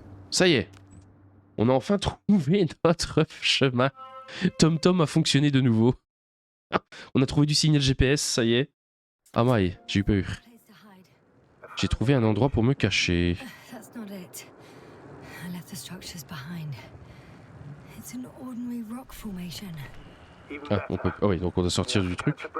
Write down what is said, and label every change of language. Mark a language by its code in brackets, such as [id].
[fr] Ça y est. On a enfin trouvé notre chemin. TomTom a fonctionné de nouveau. On a trouvé du signal GPS, ça y est. Ah maïe, j'ai eu peur. J'ai trouvé un endroit pour me cacher. [en] That's not it. I left the structures behind. It's an ordinary rock formation. [fr] Ah, on peut... Ah oui, donc on doit sortir du truc.